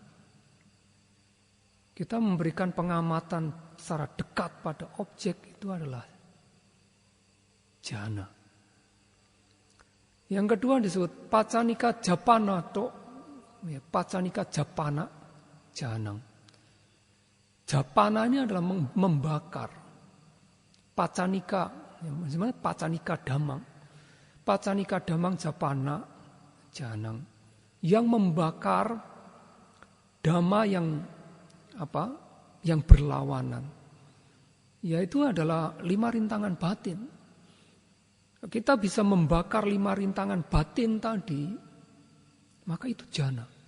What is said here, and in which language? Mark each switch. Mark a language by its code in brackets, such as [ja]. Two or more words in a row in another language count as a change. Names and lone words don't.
[id] Kita memberikan pengamatan secara dekat pada objek itu adalah jana. Yang kedua disebut [pi] pacanika japana to, [id] ya, [pi] pacanika japana janang. [id] Japana ini adalah membakar. Pacanika, ya, maksudnya [pi] pacanika damang. Pacanika damang japana janang. [id] Yang membakar dhamma yang yang berlawanan. Yaitu adalah 5 rintangan batin. Kita bisa membakar 5 rintangan batin tadi, maka itu jana.